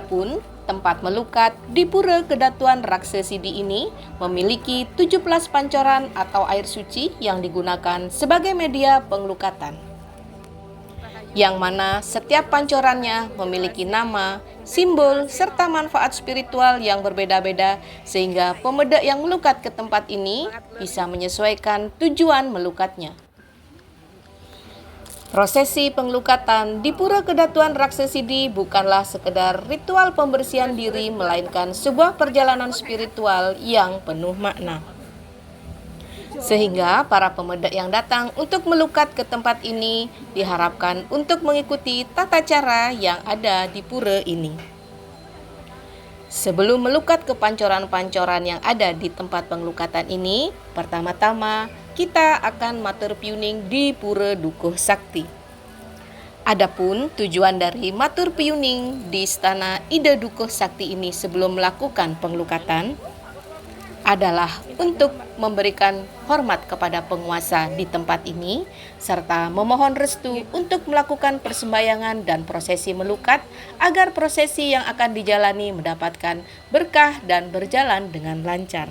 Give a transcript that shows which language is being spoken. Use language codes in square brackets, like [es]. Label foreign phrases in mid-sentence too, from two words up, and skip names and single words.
[id] Adapun tempat melukat di Pura Kedatuan Raksesidi ini memiliki 17 pancoran atau air suci yang digunakan sebagai media pengelukatan. Yang mana setiap pancorannya memiliki nama, simbol, serta manfaat spiritual yang berbeda-beda sehingga pemedak yang melukat ke tempat ini bisa menyesuaikan tujuan melukatnya. Prosesi pengelukatan di Pura Kedatuan Raksesidi bukanlah sekedar ritual pembersihan diri, melainkan sebuah perjalanan spiritual yang penuh makna. Sehingga para pemedak yang datang untuk melukat ke tempat ini diharapkan untuk mengikuti tata cara yang ada di pura ini. Sebelum melukat ke pancoran-pancoran yang ada di tempat pengelukatan ini, pertama-tama kita akan [ban] matur piuning [id] di Pura Dukuh Sakti. Adapun tujuan dari [ban] matur piuning [id] di Istana Ida Dukuh Sakti ini sebelum melakukan pengelukatan adalah untuk memberikan hormat kepada penguasa di tempat ini serta memohon restu untuk melakukan persembahyangan dan prosesi melukat agar prosesi yang akan dijalani mendapatkan berkah dan berjalan dengan lancar.